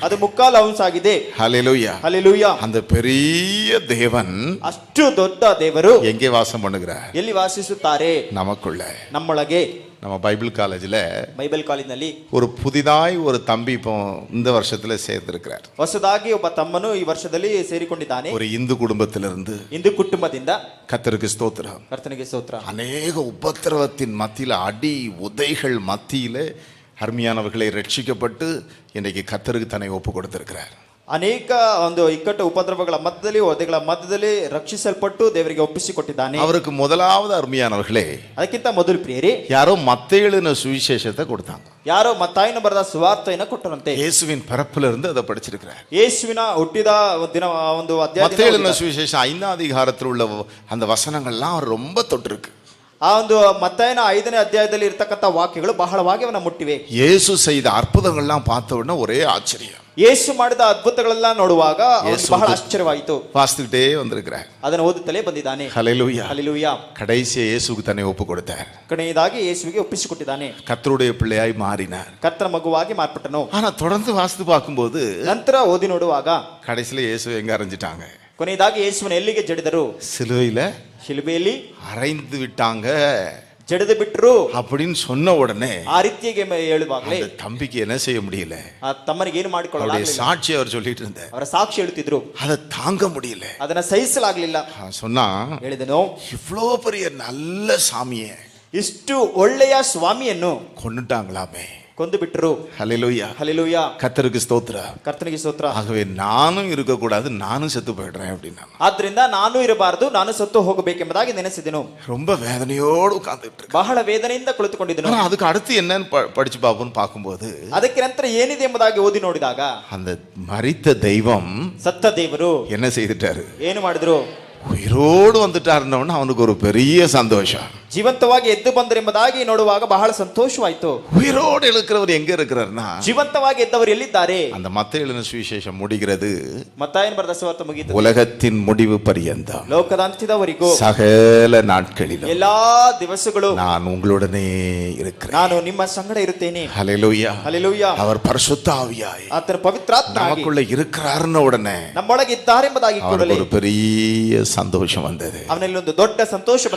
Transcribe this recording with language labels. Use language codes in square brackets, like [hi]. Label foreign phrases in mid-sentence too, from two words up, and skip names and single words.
[kn] ಅದು 3/4 ಔನ್ಸ್ ಆಗಿದೆ. [ta] ஹல்லேலூயா. [kn] ಹಲ್ಲೆಲೂಯಾ. [ta] அந்த பெரிய தேவன் [kn] ಅಷ್ಟು ದೊಡ್ಡ ದೇವರು [ta] எங்கே வாசம் பண்ணுகிறார்? [kn] ಎಲ್ಲಿ ವಾಸಿಸುತ್ತಾರೆ? [ta] நமக்குள்ள. [kn] ನಮ್ಮೊಳಗೆ. [ta] நம்ம பைபிள் காலேஜில் [kn] ಬೈಬಲ್ ಕಾಲೇಜಿನಲ್ಲಿ [ta] ஒரு புதிதாய் ஒரு தம்பி இப்போ இந்த வருஷத்துல சேர்த்திருக்கிறார். [kn] ಹೊಸದಾಗಿ ಒಬ್ಬ ತಮ್ಮನು ಈ ವರ್ಷದಲ್ಲಿ ಸೇರಿಕೊಂಡಿದ್ದಾನೆ. [ta] ஒரு இந்து குடும்பத்திலிருந்து, [kn] ಹಿಂದೂ ಕುಟುಂಬದಿಂದ. [ta] கர்த்தருக்கு ஸ்தோத்திரம். [kn] ಕರ್ತನಿಗೆ ಸ್ತೋತ್ರ. [ta] அநேக உபத்திரவத்தின் மத்தியில், அடி உதைகள் மத்தியில் அருமையானவர்களை ரட்சிக்கப்பட்டு இன்றைக்கு கர்த்தருக்கு தன்னை ஒப்பு கொடுத்திருக்கிறார். [kn] ಅನೇಕ ಒಂದು ಇಕ್ಕಟ್ಟು ಉಪದ್ರವಗಳ ಮಧ್ಯದಲ್ಲಿ, ಒದೆಗಳ ಮಧ್ಯದಲ್ಲಿ ರಕ್ಷಿಸಲ್ಪಟ್ಟು ದೇವರಿಗೆ ಒಪ್ಪಿಸಿಕೊಟ್ಟಿದ್ದಾನೆ. [ta] அவருக்கு முதலாவது அருமையானவர்களே, [kn] ಅದಕ್ಕಿಂತ ಮೊದಲು ಪ್ರಿಯರೇ, [ta] யாரோ மத்தேயுவின் சுவிசேஷத்தை கொடுத்தாங்க. [kn] ಯಾರೋ ಮತ್ತಾಯನ ಬರೆದ ಸುವಾರ್ತೆಯನ್ನು ಕೊಟ್ಟರಂತೆ. [ta] இயேசுவின் பிறப்புல இருந்து அதை படிச்சிருக்கிறார். [kn] ಯೇಸುವಿನ ಹುಟ್ಟಿದ ದಿನ ಒಂದು ಅಧ್ಯಾಯ. [ta] மத்தேயுவின் சுவிசேஷம் 5ஆம் அதிகாரத்தில் உள்ள அந்த வசனங்கள்லாம் அவர் ரொம்ப தொட்டிருக்கு. [kn] ಆ ಒಂದು ಮತ್ತಾಯನ 5ನೇ ಅಧ್ಯಾಯದಲ್ಲಿ ಇರತಕ್ಕಂತ ವಾಕ್ಯಗಳು ಬಹಳವಾಗಿ ಅವನ ಮುಟ್ಟಿವೆ. [ta] இயேசு செய்த ಅற்புதங்கள்லாம் பார்த்த உடனே ஒரே ஆச்சரியம். [kn] ಯೇಸು ಮಾಡಿದ ಅದ್ಭುತಗಳೆಲ್ಲ ನೋಡುವಾಗ ಬಹಳ ಆಶ್ಚರ್ಯವಾಯಿತು. [ta] வாசித்துக்கிட்டே வந்திருக்கிறார். [kn] ಅದನ್ನು ಓದುತ್ತಲೇ ಬಂದಿದ್ದಾನೆ. [ta] ஹல்லேலூயா. [kn] ಹಲ್ಲೆಲೂಯಾ. [ta] கடைசியா இயேசுவுக்கு தன்னை ஒப்பு கொடுத்தார். [kn] ಕೊನೆಯದಾಗಿ ಯೇಸುವಿಗೆ ಒಪ್ಪಿಸಿಕೊಟ್ಟಿದ್ದಾನೆ. [ta] கர்த்தருடைய பிள்ளையாய் மாறினார். [kn] ಕರ್ತನ ಮಗುವಾಗಿ ಮಾರ್ಪಟ್ಟನು. [ta] ஆனா தொடர்ந்து வாசித்து பார்க்கும்போது [kn] ನಂತರ ಓದಿ ನೋಡುವಾಗ [ta] கடைசியில இயேசு எங்க அரைஞ்சிட்டாங்க? [kn] ಕೊನೆಯದಾಗಿ ಯೇಸುವಿನ ಎಲ್ಲಿಗೆ ಜಡಿದರು? [ta] சிலுவையில [kn] ಶಿಲುಬೆಯಲ್ಲಿ [ta] அரைந்து விட்டாங்க [kn] ಜಡಿದು ಬಿಟ್ರು [ta] அப்படின்னு சொன்ன உடனே [kn] ಆ ರೀತಿಗೆ ಹೇಳುವಾಗಲೇ [ta] தம்பிக்கு என்ன செய்ய முடியல. [kn] ಆ ತಮ್ಮನಿಗೆ ಏನು ಮಾಡಿಕೊಳ್ಳಲಾಗಲಿಲ್ಲ. [ta] சாட்சி அவர் சொல்லிட்டு இருந்தார். [kn] ಅವರ ಸಾಕ್ಷಿ ಹೇಳುತ್ತಿದ್ರು. [ta] அதை தாங்க முடியல. [kn] ಅದನ್ನ ಸಹಿಸಲಾಗಲಿಲ್ಲ. [ta] சொன்னா, [kn] ಹೇಳಿದನು, [ta] இவ்வளோ பெரிய நல்ல சாமியை, [kn] ಇಷ್ಟು ಒಳ್ಳೆಯ ಸ್ವಾಮಿಯನ್ನು [ta] கொன்னுட்டாங்களாமே, [kn] ಕೊಂದು ಬಿಟ್ಟರು. [ta] ஹல்லேலூயா. [kn] ಹಲ್ಲೆಲೂಯಾ. [ta] கர்த்தருக்கு ஸ்தோத்திரம். [kn] ಕರ್ತನಿಗೆ ಸ್ತೋತ್ರ. [ta] ஆகவே நானும் இருக்கக்கூடாது, நானும் செத்து போயிடுறேன் அப்படின்னா. [kn] ಆದ್ರಿಂದ ನಾನು ಇರಬಾರದು, ನಾನು ಸತ್ತು ಹೋಗಬೇಕೆಂಬುದಾಗಿ ನೆನೆಸಿದೆನು. [ta] ரொம்ப வேதனையோடு உட்கார்ந்துட்டு இருக்கு. [kn] ಬಹಳ ವೇದನೆಯಿಂದ ಕುಳಿತುಕೊಂಡಿದ್ದನು. [ta] ஆனா அதுக்கு அடுத்து என்னன்னு படிச்சு பார்ப்போம்னு பார்க்கும்போது, [kn] ಅದಕ್ಕೆ ನಂತರ ಏನಿದೆ ಎಂಬುದಾಗಿ ಓದಿ ನೋಡಿದಾಗ, [ta] அந்த மரித்த தெய்வம் [kn] ಸತ್ತ ದೇವರು [ta] என்ன செய்துட்டாரு? [kn] ಏನು ಮಾಡಿದ್ರು? [ta] உயிரோடு வந்துட்டாருன்னு அவனுக்கு ஒரு பெரிய சந்தோஷம். [kn] ಜೀವಂತವಾಗಿ ಎದ್ದು ಬಂದರೆಂಬುದಾಗಿ ನೋಡುವಾಗ ಬಹಳ ಸಂತೋಷವಾಯಿತು. [ta] உயிரோடு இருக்கிறவர் எங்க இருக்கிறார்னா, [kn] ಜೀವಂತವಾಗಿ ಎದ್ದವರು ಎಲ್ಲಿದ್ದಾರೆ? [ta] அந்த மத்தேயு எழுதின சுவிசேஷம் முடிகிறது, [kn] ಮತ್ತಾಯನ ಬರೆದ ಸುವಾರ್ತೆ ಮುಗಿಯಿತು. [ta] உலகத்தின் முடிவு பரியந்தம், [kn] ಲೋಕದ ಅಂತ್ಯದವರೆಗೂ, [ta] சகல நாட்களிலும் [kn] ಎಲ್ಲಾ ದಿವಸಗಳು [ta] நான் உங்களுடனே இருக்கிறேன். [kn] ನಾನು ನಿಮ್ಮ ಸಂಗಡ ಇರುತ್ತೇನೆ. [ta] ஹல்லேலூயா. [kn] ಹಲ್ಲೆಲೂಯಾ. [ta] அவர் பரிசுத்த ஆவியாய் [kn] ಆತನ ಪವಿತ್ರಾತ್ಮನಾಗಿ [ta] நமக்குள்ள இருக்கிறார்ன உடனே [kn] ನಮ್ಮೊಳಗೆ ಇದ್ದಾರೆಂಬುದಾಗಿ [ta] அவருக்கு ஒரு பெரிய சந்தோஷம் வந்தது. [kn] ಅವನಲ್ಲಿ ಒಂದು ದೊಡ್ಡ ಸಂತೋಷ ಬಂತು.